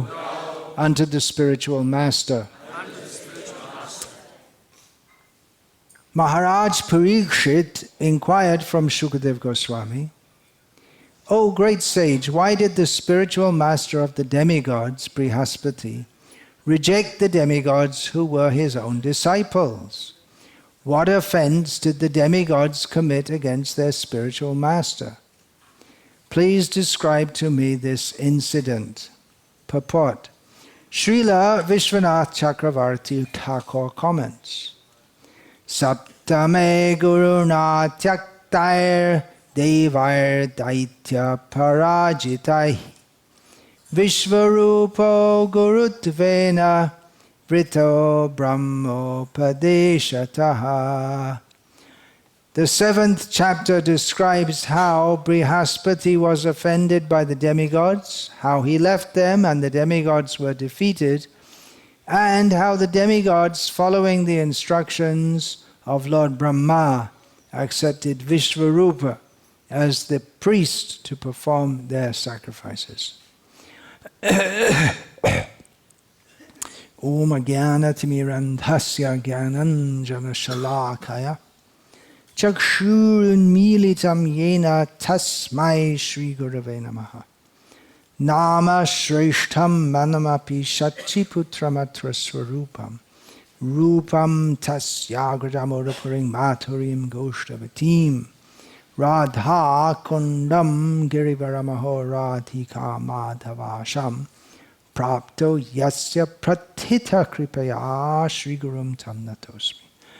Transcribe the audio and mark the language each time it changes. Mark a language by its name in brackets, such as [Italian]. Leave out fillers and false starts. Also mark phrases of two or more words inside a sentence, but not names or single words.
[English] Unto the spiritual master. Maharaj Parikshit inquired from Shukadev Goswami, O great sage, why did the spiritual master of the demigods, Brihaspati, reject the demigods who were his own disciples? What offense did the demigods commit against their spiritual master? Please describe to me this incident. Purport. Srila Vishwanath Chakravarti Thakur comments, [Sanskrit] सप्तमे गुरुणा त्यक्तैर् देवैर् दैत्य पराजितैः विश्वरूपो गुरुत्वेन वृतो ब्रह्मोपदेशतः. [English] The 7th chapter describes how Brihaspati was offended by the demigods, how he left them and the demigods were defeated, and how the demigods, following the instructions of Lord Brahma, accepted Vishvarupa as the priest to perform their sacrifices. [Sanskrit] ॐ ज्ञानतिमिरान्धस्य ज्ञानाञ्जन शलाकया चक्षुरुन्मीलितम् येन तस्मै श्री गुरवे नमः. नाम श्रेष्ठं मनमपि शचीपुत्रमत्र स्वरूपं रूपं तस्याग्रदमोदपुरिं माथुरीं गोष्ठवाटीं राधा कुण्डं गिरिवरमहो राधिका माधवाशां प्राप्तो यस्य प्रतीत कृपया श्री गुरुं तं नतोऽस्मि.